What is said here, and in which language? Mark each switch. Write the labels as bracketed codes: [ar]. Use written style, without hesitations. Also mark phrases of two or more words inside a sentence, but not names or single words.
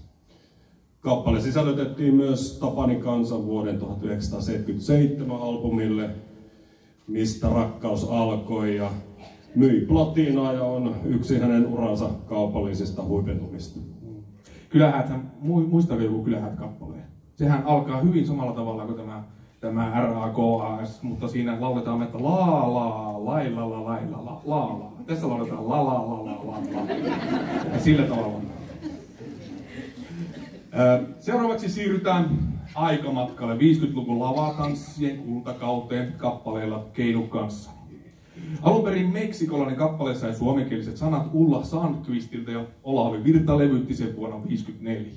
[fi] Kappale sisällytettiin myös Tapani Kansan vuoden 1977 albumille, Mistä rakkaus alkoi, ja myi platinaa ja on yksi hänen uransa kaupallisista huipentumista. Kylähäthän, muistaako joku Kylähät-kappaleen? Sehän alkaa hyvin samalla tavalla kuin tämä RAKAS, mutta siinä lauletaan, että la la lai la la lai la la la la. Tässä lauletaan la la la la la la. Ja sillä tavalla. Seuraavaksi siirrytään aikamatkalle 50-luvun lavatanssien kultakauteen kappaleella Keinu kanssa. Alun perin meksikolainen kappale sai suomenkieliset sanat Ulla Sandqvistilta ja Olavi Virta levytti sen vuonna 1954.